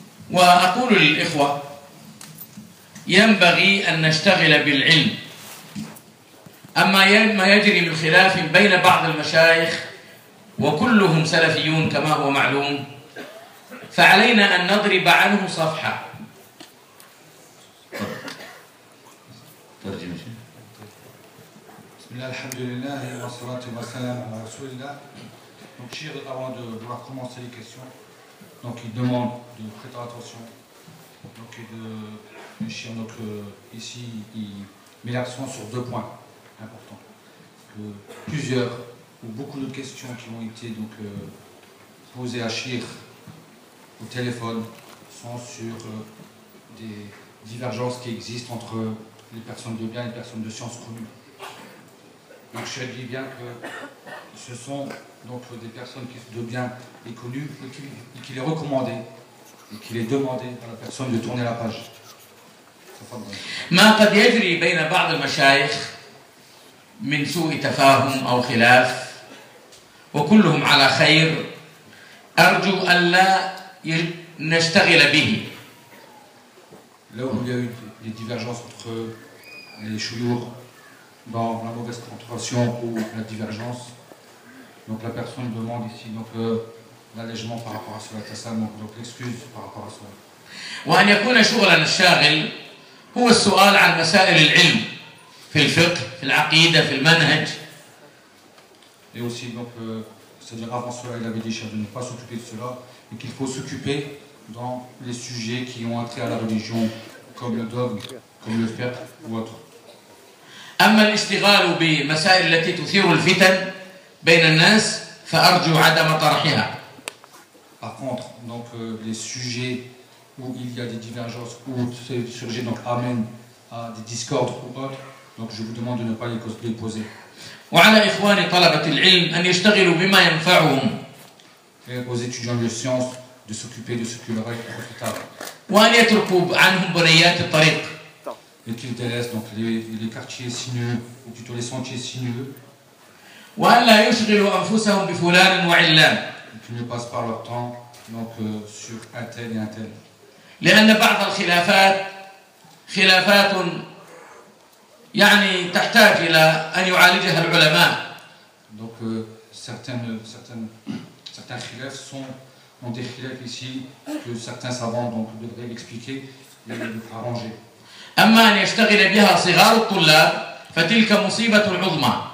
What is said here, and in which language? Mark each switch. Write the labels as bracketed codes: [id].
[ar] وأقول للإخوة، ينبغي أن نشتغل بالعلم، أما ما يجري من خلاف بين بعض المشايخ وكلهم سلفيون كما هو معلوم، فعلينا أن نضرب عنه صفحة. ترجمة. بسم الله، الحمد لله والصلاة والسلام على رسول الله. [fr] Donc, Chir, avant de vouloir commencer les questions, donc il demande de prêter attention. Donc, Chir, donc ici, il met l'accent sur deux points importants. Que plusieurs ou beaucoup de questions qui ont été donc posées à Chir au téléphone sont sur des divergences qui existent entre les personnes de bien et les personnes de science connues. Donc, Chir dit bien que ce sont donc des personnes qui sont de bien et connues, et qu'il est recommandé et qu'il est demandé à la personne de tourner la page. [ar] ما قد يجري بين بعض المشايخ من سوء تفاهم أو خلاف وكلهم على خير، أرجو أن لا نشتغل به. [fr] Là où il y a eu des divergences entre les chouyours dans la mauvaise compréhension ou la divergence. Donc la personne demande ici donc l'allègement par rapport à cela, tassamon, donc l'excuse par rapport à cela. [ar] وأن يكون شغلا الشاغل هو السؤال عن مسائل العلم في الفقه في العقيدة في المنهج. [fr] Et aussi donc c'est-à-dire avant cela il avait dit de ne pas s'occuper de cela et qu'il faut s'occuper dans les sujets qui ont trait à la religion comme le dogme, comme le fiqh ou autre. [ar] أما الاشتغال بمسائل التي تثير الفتن بين الناس فأرجو عدم طرحها. [fr] Par contre, donc les sujets où il y a des divergences ou ces sujets donc amènent à des discordes ou autres, donc je vous demande de ne pas les poser. [ar] وعلى إخواني طلبة العلم أن يشتغلوا بما ينفعهم. [fr] Et aux étudiants de sciences de s'occuper de ce qui leur est profitable. [ar] وأن يتركوا عنهم بريات الطريق. [fr] Et qu'ils délaissent donc les quartiers sinueux ou plutôt les sentiers sinueux. [ar] وأن لا يشغلوا أنفسهم بفلان وعلان. [fr] Ne passent pas leur temps donc sur un tel et un tel. [ar] لأن بعض الخلافات خلافات يعني تحتاج إلى أن يعالجها العلماء. [fr] Donc certains خلافات sont ont des خلافات ici que certains savants donc devraient expliquer et les arranger. [ar] أما أن يشتغل بها صغار الطلاب فتلك مصيبة عظمى.